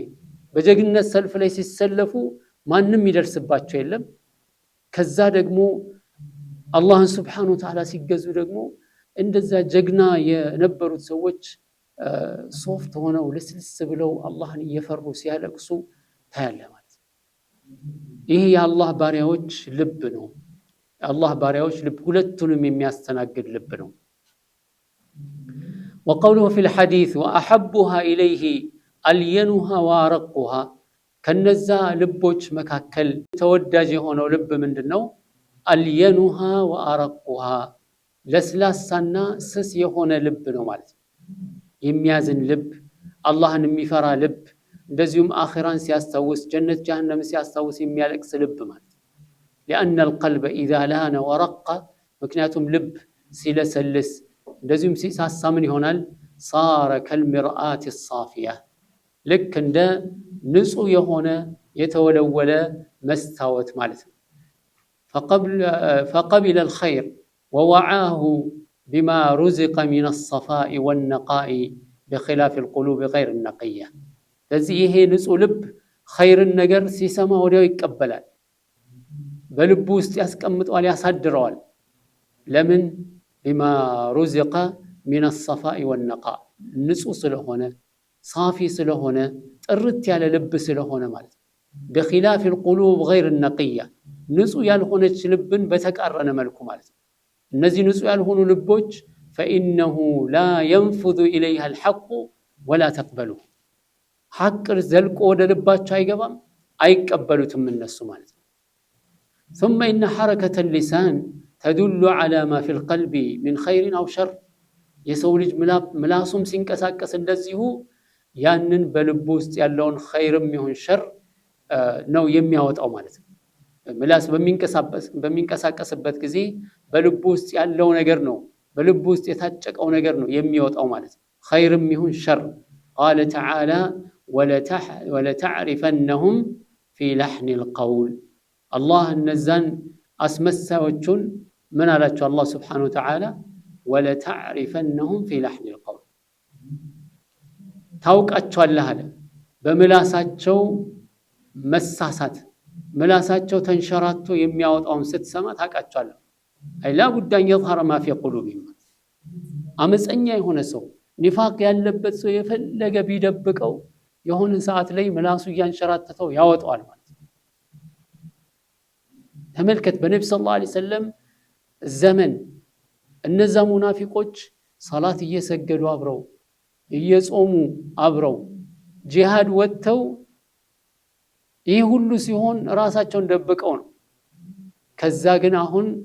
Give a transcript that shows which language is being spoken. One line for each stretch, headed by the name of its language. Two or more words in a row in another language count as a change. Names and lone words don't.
Amharic: በጀግንነት ሰልፍ ላይ ሲሰለፉ ማንም ይደርስባቸው የለም። ከዛ ደግሞ አላህን
Arabic: سبحانه وتعالى
Amharic: ሲገዙ ደግሞ እንደዛ ጀግና የነበሩት ሰዎች ሶፍት ሆነው ልስልስ ብለው አላህን እየፈሩ ሲያለቅሱ ታያለ ማለት ነው። ይሄ የአላህ ባሪያዎች ልብ ነው። የአላህ ባሪያዎች ልብ ሁለቱንም የሚያስተናግድ ልብ ነው።
Arabic: وقوله في الحديث وأحبها إليه ألينها وأرقها
Amharic: ከነዛ ልቦች መካከል ተወዳጅ የሆነው ልብ ምንድነው?
Arabic: ألينها وأرقها
Amharic: ለስላሳና ስስ የሆነ ልብ ነው ማለት ነው። የሚያዝን ልብ፣ አላህን የሚፈራ ልብ፣ እንደዚሁም አኺራን ሲያስታውስ ጀነት ጀሃነም ሲያስታውስ የሚያለቅስ ልብ ማለት ነው።
Arabic: لأن القلب إذا لان ورق
Amharic: ምክንያቱም ልብ ሲለሰልስ እንደዚሁም ሲሳሳ ምን ይሆናል?
Arabic: صار كالمرآة الصافية
Amharic: ልክ እንደ ንጹህ የሆነ የተወለወለ መስታወት ማለት ነው።
Arabic: فقبل الخير ووعاه بما رزق من الصفاء والنقاء بخلاف القلوب غير النقية
Amharic: ለዚህ ይሄ ንጹህ ልብ ኸይርን ነገር ሲሰማ ወዲያው ይቀበላል። በልቡ ውስጥ ያስቀምጠዋል፣ ያሳድረዋል። ለምን?
Arabic: بما رزق من الصفاء والنقاء
Amharic: ንጹህ ስለሆነ صافي ስለሆነ ጥርት ያለ ልብ ስለሆነ ማለት ነው።
Arabic: بخلاف القلوب غير النقية
Amharic: ንጹህ ያልሆነች ልብን በተቃረነ መልኩ ማለት ነው። እነዚህ ንጹህ ያልሆኑ ልቦች
Arabic: فإنه لا ينفذ إليها الحق ولا تقبله
Amharic: ሐቅ ዘልቆ ወደ ልባቸው አይገባም፣ አይቀበሉትም እነሱ ማለት ነው።
Arabic: ثم إن حركة اللسان تدل على ما في القلب من خير أو شر
Amharic: የሰው ልጅ ምላሱም ሲንቀሳቀስ እንደዚሁ ያንን በልቡ ውስጥ ያለውን ኸይርም ይሁን ሸር ነው የሚያወጣው ማለት ነው። ምላስ በሚንቀሳቀስበት ጊዜ በልቡ ውስጥ ያለው ነገር ነው፣ በልቡ ውስጥ የታጨቀው ነገር ነው የሚወጣው ማለት ነው። ኸይርም ይሁን ሸር
Arabic: قال تعالى ولتعرفنهم في لحن القول
Amharic: الله እነዛን አስመሳዮቹን ምን አላቸው አላህ
Arabic: سبحانه وتعالى ولتعرفنهم في لحن القول
Amharic: ታውቃቸዋለህ አለ በምላሳቸው መሳሳት ምላሳቸው ተንሸራቶ የሚያወጣውን ስትሰማ ታውቃቸዋለህ። አይ
Arabic: لا بد أن يظهر ما في قلوبهم
Amharic: አመፀኛ የሆነ ሰው ኒፋቅ ያለበት ሰው የፈለገ ቢደብቀው የሆነ ሰዓት ላይ ምላሱ ያንሸራተተው ያወጣዋል ማለት ነው። ተመልከት በነብዩ
Arabic: صلى الله عليه وسلم
Amharic: ዘመን እነዛ ሙናፊቆች ሶላት እየሰገዱ አብረው እየጾሙ አብረው ጂሃድ ወጥተው ይህ ሁሉ ሲሆን ራሳቸውን ደብቀው ነው። ከዛ ግን አሁን